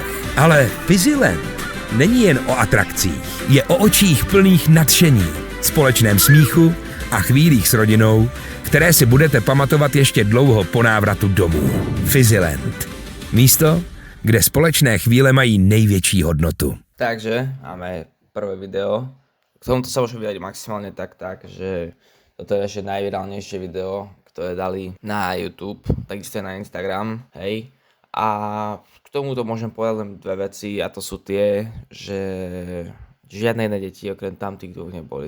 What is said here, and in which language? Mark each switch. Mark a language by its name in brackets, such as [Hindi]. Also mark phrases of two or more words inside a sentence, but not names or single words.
[Czech] Ale Fizzyland není jen o atrakcích, je o očích plných nadšení, společném smíchu a chvílích s rodinou, které si budete pamatovat ještě dlouho po návratu domů. Fizzyland. Místo, kde společné chvíle mají největší hodnotu. [Slovak] Takže máme prvé video. K tomuto sa môžem vydať maximálne tak, že toto je ešte najvirálnejšie video, ktoré dali na YouTube, takisto na Instagram, hej. A k tomuto môžem povedať len dve veci, a to sú tie, že žiadne iné deti okrem tamtých dvoch neboli.